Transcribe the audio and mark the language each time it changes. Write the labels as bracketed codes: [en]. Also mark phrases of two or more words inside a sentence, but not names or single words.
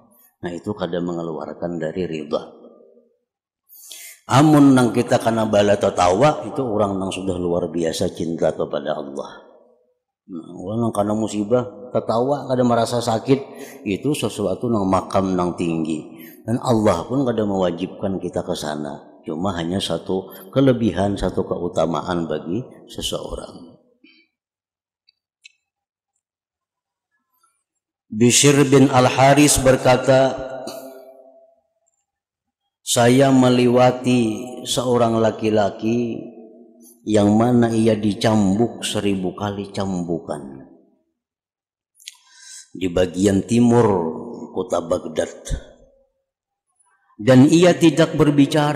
[bjn] Nah itu kada mengeluarkan dari ridha. Amun nang kita kana bala tertawa, itu orang nang sudah luar biasa cinta kepada Allah. Nah, orang karena musibah tertawa kada merasa sakit, itu sesuatu nang makam nang tinggi, dan Allah pun kada mewajibkan kita ke sana. [id] Cuma hanya satu kelebihan, satu keutamaan bagi seseorang. Bishr bin Al-Haris berkata, saya melewati seorang laki-laki yang mana ia dicambuk 1000 kali cambukan di bagian timur kota Baghdad, dan ia tidak berbicara.